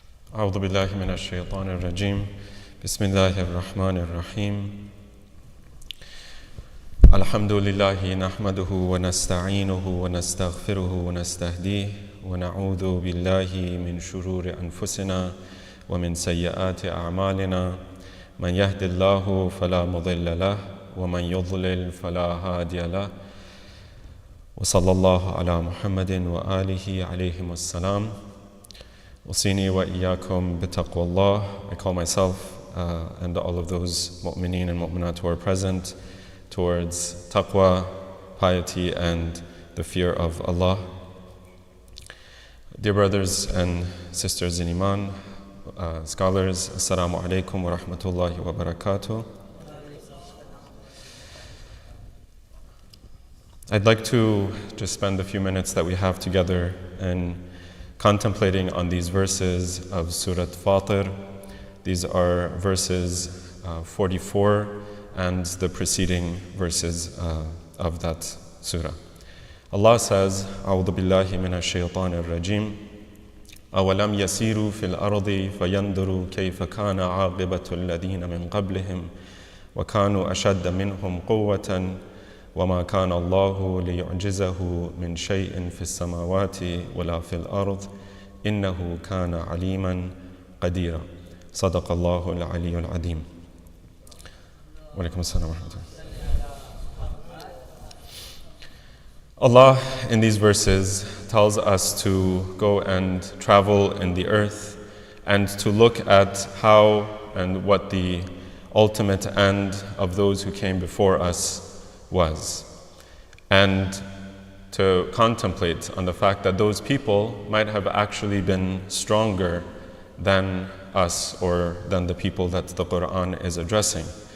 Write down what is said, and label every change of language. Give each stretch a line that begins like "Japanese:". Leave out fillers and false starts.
Arabic: أعوذ بالله من الشيطان الرجيم بسم الله الرحمن الرحيم الحمد لله نحمده ونستعينه ونستغفره ونستهديه ونعوذ بالله من شرور أنفسنا ومن سيئات أعمالنا من يهد الله فلا مضل له ومن يضلل فلا هادي له وصلى الله على محمد وآله عليهم السلام Usini wa iyyakum bitaqwa Allah.
English: I call myself and all of those mu'mineen and mu'minat who are present towards taqwa, piety, and the fear of Allah. Dear brothers and sisters in Iman, scholars, Assalamu alaikum wa rahmatullahi wa barakatuh. I'd like to just spend a few minutes that we have together and contemplating on these verses of Surah Fatir. These are verses 44 and the preceding verses of that surah.
Arabic: Allah says, أعوذ بالله من الشيطان الرجيم أولم يسيروا في الأرض فينظروا كيف كان عاقبة الذين من قبلهم وكانوا أشد منهم قوة وما كان الله ليعجزه من شيء في السماوات ولا في الأرض إنه كان عليما قديرا صدق الله العلي العظيم وعليكم السلام ورحمة الله.
English: Allah in these verses tells us to go and travel in the earth and to look at how and what the ultimate end of those who came before us was, and to contemplate on the fact that those people might have actually been stronger than us or than the people that the Quran is addressing.